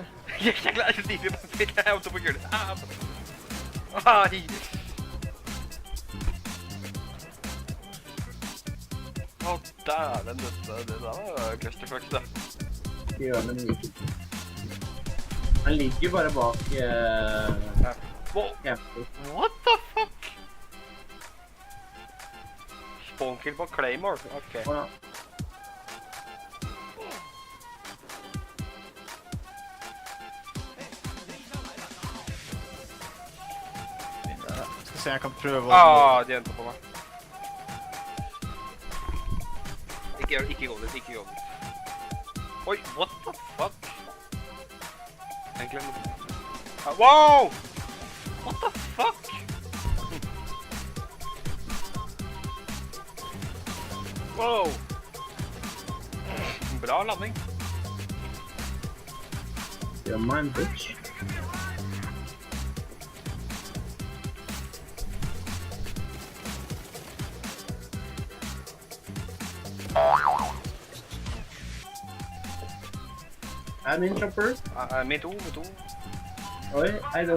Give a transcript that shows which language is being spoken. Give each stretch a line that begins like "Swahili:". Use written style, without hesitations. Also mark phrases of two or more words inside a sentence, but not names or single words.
Norwegian: Jeg er ikke klar til å stipe i bakfyrt, jeg er oppe på gullet. Ai. Å, dæven, det der var clusterfuck, da. Bjørnen liker ikke. Han ligger bare bak camper.
English: What the fuck?
Norwegian: Spawnkill på Claymore, ok. Ja. Skal se, jeg kan prøve å... De hentet på meg. Ikke gå dit, ikke gå dit. Oi,
English: what the fuck?
Norwegian: Egentlig wow!
English: What the fuck? Wow!
Norwegian: Bra landing.
English: You're mine, bitch.
Norwegian: Min chopper. Med to. Oi, hei den.